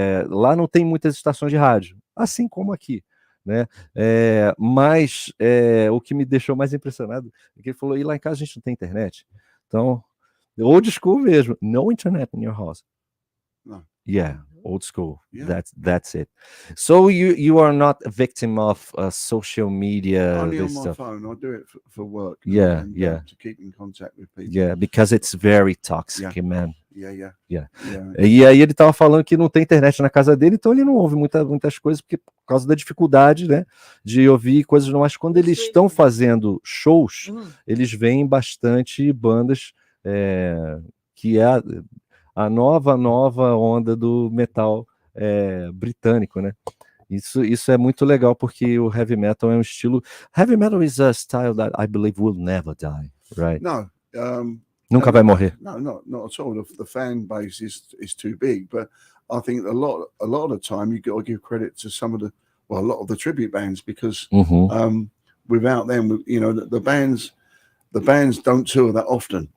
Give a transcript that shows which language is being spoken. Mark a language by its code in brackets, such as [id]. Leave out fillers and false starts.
[pt] Lá não tem muitas estações de rádio, assim como aqui. Né? Mas o que me deixou mais impressionado é que ele falou: e lá em casa a gente não tem internet, então old school mesmo, [en] no internet in your house. No. Yeah, old school. Yeah. That's it. So you are not a victim of social media. Only on my stuff. phone. I do it for work. Yeah, and, to keep in contact with people. Yeah, because it's very toxic, man. Yeah. [pt] E aí ele tava falando que não tem internet na casa dele, então ele não ouve muitas coisas por causa da dificuldade, né, de ouvir coisas não. Mas quando eles estão fazendo shows, eles veem bastante bandas que é a nova onda do metal britânico, né? Isso é muito legal, porque o heavy metal é um estilo. [en] Heavy metal is a style that I believe will never die, right? No. [pt] Nunca vai morrer. [en] No, not at all. The fan base is too big, but I think a lot of the time you got to give credit to a lot of the tribute bands, because without them, the bands don't tour that often.